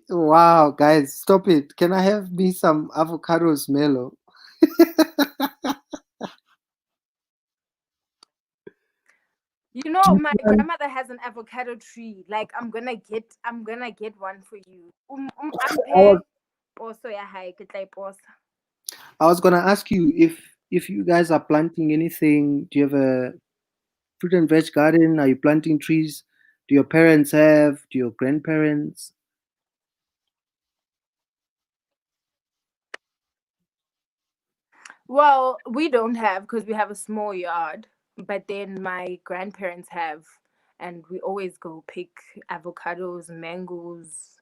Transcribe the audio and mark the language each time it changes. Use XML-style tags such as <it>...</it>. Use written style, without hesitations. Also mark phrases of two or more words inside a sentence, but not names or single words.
<en>Wow, guys, stop it. Can I have me some avocados, Mellow? You know, my grandmother has an avocado tree. Like I'm gonna get one for you. I was,</en> <st>Ampe poso ya hai ke tla e posa.</st> <en>I was gonna ask you if you guys are planting anything. Do you have a fruit and veg garden? Are you planting trees? Do your parents have? Do your grandparents? Well, we don't have because we have a small yard, but then my grandparents have, and we always go pick avocados, mangoes,</en>